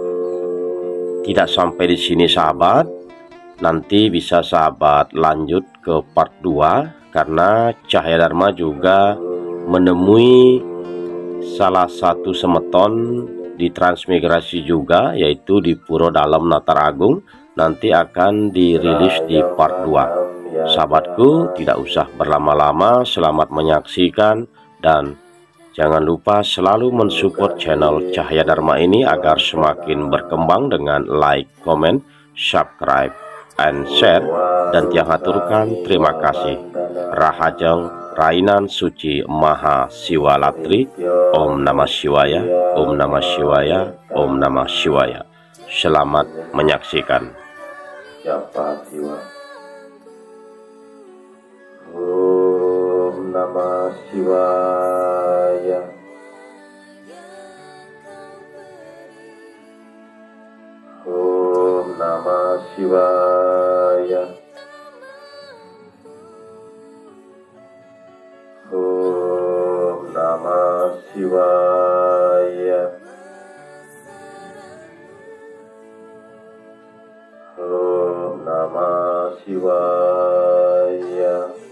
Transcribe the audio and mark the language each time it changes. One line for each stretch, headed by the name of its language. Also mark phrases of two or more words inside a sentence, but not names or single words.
Indonesian: Tidak sampai di sini sahabat, nanti bisa sahabat lanjut ke part 2 karena Cahaya Dharma juga menemui salah satu semeton di transmigrasi juga, yaitu di Puro Dalam Natar Agung. Nanti akan dirilis di part 2. Sahabatku, tidak usah berlama-lama, selamat menyaksikan dan jangan lupa selalu mensupport channel Cahaya Dharma ini agar semakin berkembang dengan
English: like, comment, subscribe, and share.
Indonesian: Dan
Balinese: tiang haturkan
Indonesian: terima kasih.
Balinese: Rahajeng Rainan Suci Mahasiwaratri.
Sanskrit: Om Namah Shivaya, Om Namah Shivaya, Om Namah Shivaya.
Indonesian: Selamat menyaksikan.
Sanskrit: Japa Siwa. Om Namah Shivaya. Om Namah Shivaya. Om Namah Shivaya. Om Namah Shivaya.